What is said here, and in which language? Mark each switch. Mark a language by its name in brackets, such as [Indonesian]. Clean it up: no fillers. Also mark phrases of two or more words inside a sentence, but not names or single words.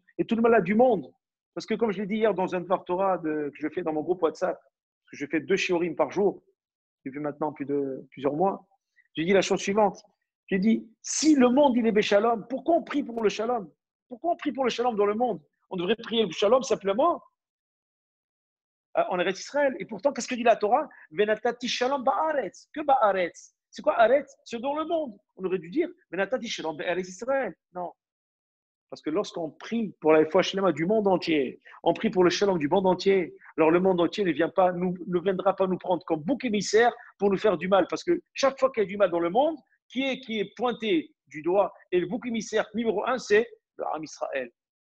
[French] Et tous les malades du monde. Parce que, comme je l'ai dit hier dans un [Hebrew] דבר תורה [French] que je fais dans mon groupe WhatsApp, que je fais 2 shiurim par jour, depuis maintenant plusieurs mois, j'ai dit la chose suivante. J'ai dit, si le monde il est béchalom, pourquoi on prie pour le shalom? Pourquoi on prie pour le shalom dans le monde? On devrait prier le shalom simplement en Eretz Israël. Et pourtant, qu'est-ce que dit la Torah? [Hebrew] ונתתי שלום בארץ. [French] Que ba'aretz? C'est quoi aretz? C'est dans le monde. On aurait dû dire [Hebrew] ונתתי שלום בארץ ישראל. [French] Non. Parce que lorsqu'on prie pour la foi shalom du monde entier, on prie pour le shalom du monde entier, alors le monde entier ne viendra pas nous prendre comme bouc émissaire pour nous faire du mal. Parce que chaque fois qu'il y a du mal dans le monde, qui est pointé du doigt, et le bouc émissaire numéro 1, c'est le Ham Israël.